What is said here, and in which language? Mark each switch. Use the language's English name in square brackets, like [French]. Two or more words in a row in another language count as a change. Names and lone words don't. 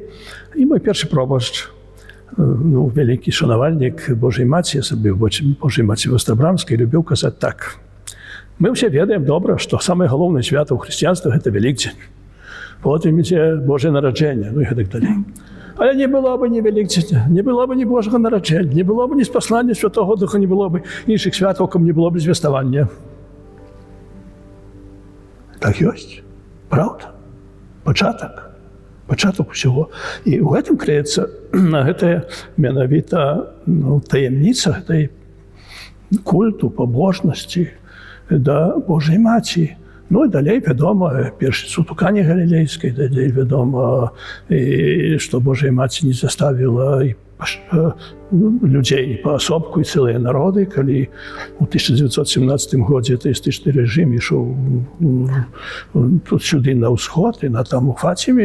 [Belarusian] І мой першы пробашч, вялікі шанавальнік Божай Маці, я сабе Божай Маці Вострабрамскай, любіў казаць так. Мы ўсе ведаем добра, што самае галоўнае свята ў хрысціянстве гэта Вялікдзень. Потым ідзе Божае нараджэнне, і так далей. [Ukrainian] Але не было бы ні Великдня, не было бы ні Божого народження, не було б ні спаслання Святого Духа, не було б інших святок, не було б звеставання. [Belarusian] Так ёсць. Правда? Пачаток усього. І ў гэтым крэецца гэтая менавіта таямніца гэтай культу, пабожнасці да Божай Маці, Ну і далей вядома першы суд у Кане Галілейскай, далей вядома, што Божая Маці не заставіла людзей паасобку і цэлыя народы, калі у 1917 годзе атэістычны рэжым ішоў тут сюды на ўсход і на там у Фаціме.